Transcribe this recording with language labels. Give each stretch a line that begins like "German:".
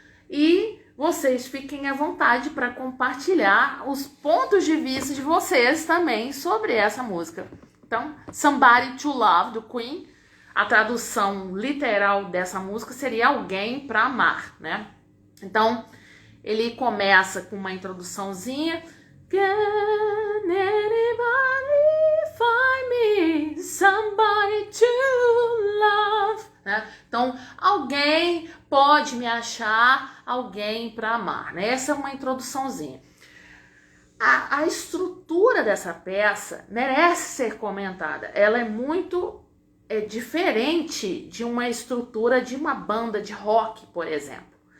Portuguese: E vocês fiquem à vontade para compartilhar os pontos de vista de vocês também sobre essa música. Então, Somebody to Love, do Queen, a tradução literal dessa música seria alguém para amar, né? Então, ele começa com uma introduçãozinha.
English: Can anybody find me somebody to love?
Portuguese: Né? Então, alguém pode me achar, alguém para amar, né? Essa é uma introduçãozinha. A estrutura dessa peça merece ser comentada. Ela é muito diferente de uma estrutura de uma banda de rock, por exemplo.